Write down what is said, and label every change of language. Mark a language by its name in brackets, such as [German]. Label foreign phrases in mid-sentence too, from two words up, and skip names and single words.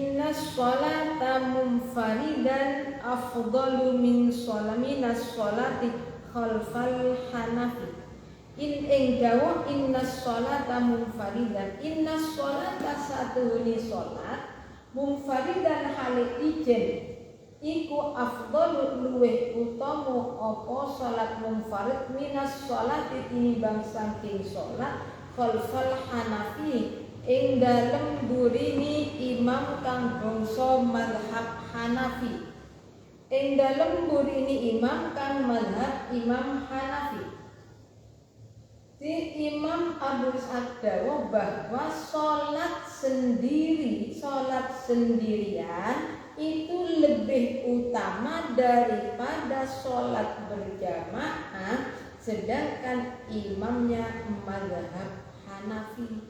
[Arabic] صلاةَ منفرداً أفضلُ من الصلاةِ خلفَ الحنفي. [Javanese] Ing dawuh [Arabic] إنّ صلاةَ منفرداً, إنّ صلاةَ [Javanese] satuhuni sholat munfaridan hale ijen iku afdalu luweh utama apa sholat munfarid [Arabic] من الصلاةِ [Javanese] tinimbang saking sholat [Arabic] خلفَ الحنفي [Javanese] ing dalem burini imam kang bangsa mazhab Hanafi, ing dalem burini imam kang mazhab Imam Hanafi. [Indonesian] Di Imam Abu Ishaq dawuh bahwa sholat sendirian itu lebih utama daripada sholat berjamaah, sedangkan imamnya mazhab Hanafi.